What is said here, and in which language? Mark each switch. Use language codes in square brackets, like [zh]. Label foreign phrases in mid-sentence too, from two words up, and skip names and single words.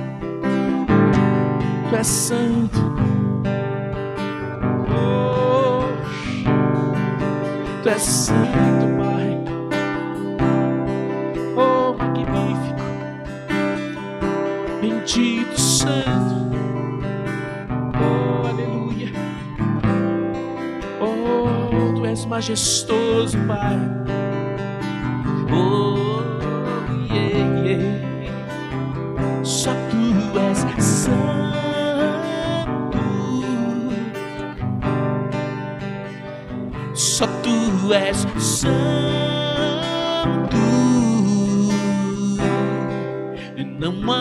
[pt] Tu és santo. Tu és santo, Pai. Oh, [es] magnífico, bendito, santo. [pt] Oh, aleluia. Oh, tu és majestoso, Pai. [en] Oh, yeah, yeah. [pt] Só tu és santo. Só tu és santo, não há